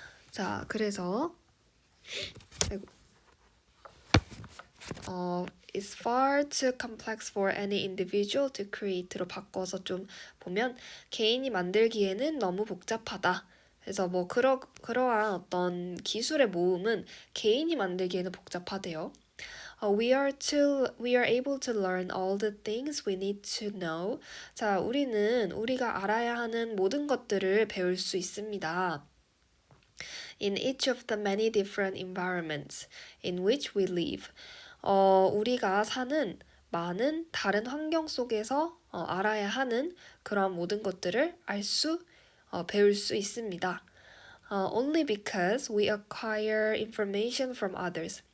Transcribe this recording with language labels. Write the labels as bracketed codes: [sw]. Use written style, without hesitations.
[ko] 자, 그래서 [en] is far too complex for any individual to create [ko] 로 바꿔서 좀 보면 개인이 만들기에는 너무 복잡하다. 그래서 뭐 그러한 어떤 기술의 모음은 개인이 만들기에는 복잡하대요. [en] We are able to learn all the things we need to know. [ko] 자, 우리는 우리가 알아야 하는 모든 것들을 배울 수 있습니다. [en] In each of the many different environments in which we live. [ko] 우리가 사는 많은 다른 환경 속에서 알아야 하는 그런 모든 것들을 배울 수 있습니다. [en] Only because we acquire information from others.